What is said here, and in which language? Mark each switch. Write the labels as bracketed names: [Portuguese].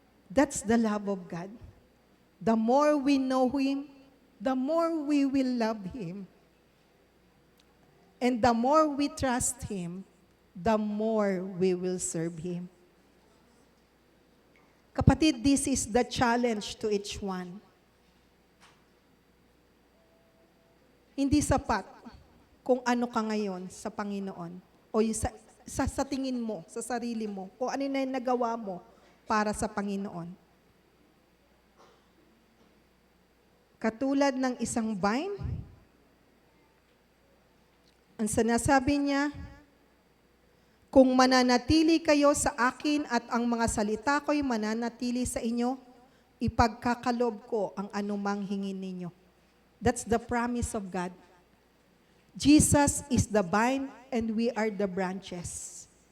[English] That's the love of God. The more we know Him, the more we will love Him. And the more we trust Him, the more we will serve Him. Kapatid, this is the challenge to each one. [Filipino] Hindi sapat kung ano ka ngayon sa Panginoon o yung sa tingin mo, sa sarili mo, kung ano na yung nagawa mo para sa Panginoon. Katulad ng isang vine, Ang sinasabi niya, kung mananatili kayo sa akin at ang mga salita ko'y mananatili sa inyo, ipagkakalob ko ang anumang hingin ninyo. [English] That's the promise of God. Jesus is the vine and we are the branches.